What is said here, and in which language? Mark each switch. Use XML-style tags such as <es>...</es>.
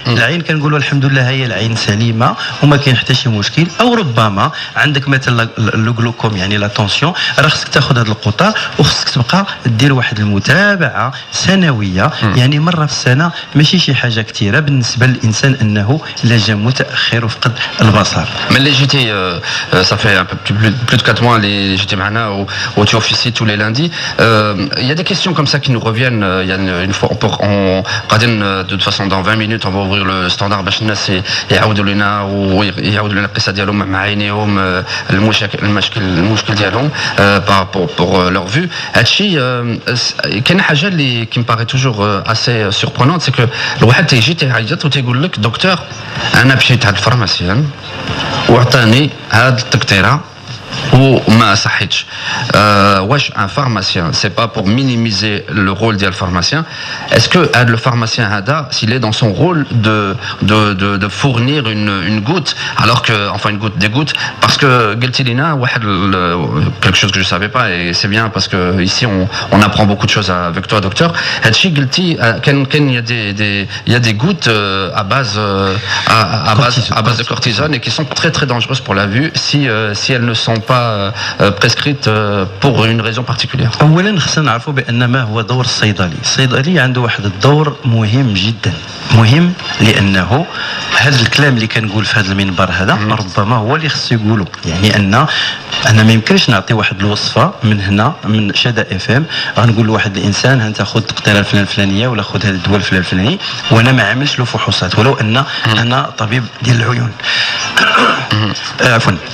<ar>العين كنقولوا الحمد لله هي العين سليمه وما كاين حتى شي مشكل، او ربما عندك مثلا لو جلوكوم يعني لا طونسيون، راه خصك تاخذ هذا القطار وخصك تبقى دير واحد المتابعه سنويه، يعني مره في السنه، ماشي شي حاجه كثيره بالنسبه للانسان انه لا جا متاخر وفقد البصر.</ar> <fr>Mais j'étais, ça fait un peu plus de 4 mois, j'étais maintenant où tu officies tous les lundis. Il y a des questions comme ça qui nous reviennent. Il y a une fois, de toute façon dans 20 minutes, on va ouvrir le standard</fr> <ar>باش الناس يعاودوا لنا ويعاودوا لنا القصه ديالهم مع عينيهم، المشكل ديالهم</ar> <fr>pour leur vue.</fr> <ar>هادشي كاين حاجه اللي</ar> <fr>qui me paraît toujours assez surprenante, c'est que</fr> <ar>الواحد تيجي تيعيط وتيقول لك دكتور انا مشيت عند الفارماسيان وعطاني هاد التقطيره وما صحتش.</ar> <fr>واش un pharmacien, c'est pas pour minimiser le rôle du pharmacien, est-ce que le pharmacien hada, s'il est dans son rôle de fournir une goutte, alors que enfin une goutte, des gouttes, parce que Geltilina, quelque chose que je savais pas, et c'est bien parce que ici on apprend beaucoup de choses avec toi docteur. Hadchi Gelti, il y a des gouttes à base de cortisone et qui sont très très dangereuses pour la vue si elles ne sont pas prescrites pour une raison particulière.</fr> <ar>اولا خصنا نعرفوا بان ما هو دور الصيدلي عنده واحد الدور مهم جدا، مهم لانه هذا الكلام اللي كنقول في هذا المنبر هذا ربما هو اللي خصو يقوله، يعني انا ما يمكنش نعطي واحد الوصفه من هنا من شدا اف ام غنقول لواحد الانسان انت خذ التقطيره الفلانيه ولا خذ هذا الدواء الفلاني وانا ما عاملش له فحوصات، ولو ان انا طبيب ديال العيون. عفوا.</ar>